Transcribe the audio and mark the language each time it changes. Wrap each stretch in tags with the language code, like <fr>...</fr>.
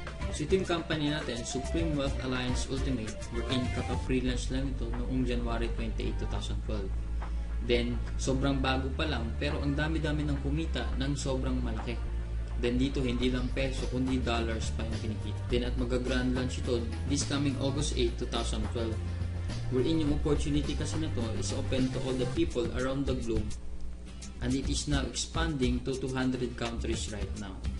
<tl>So ito yung company natin, Supreme Wealth Alliance Ultimate, wherein kaka-freelance lang ito noong January 28, 2012. Then, sobrang bago pa lang, pero ang dami-dami ng kumita ng sobrang malaki. Then dito, hindi lang peso, kundi dollars pa yung kinikita. Then at mag-grand launch ito this coming August 8, 2012.</tl> <en>Wherein yung opportunity</en> <tl>kasi na to</tl> <en>is open to all the people around the globe. And it is now expanding to 200 countries right now.</en>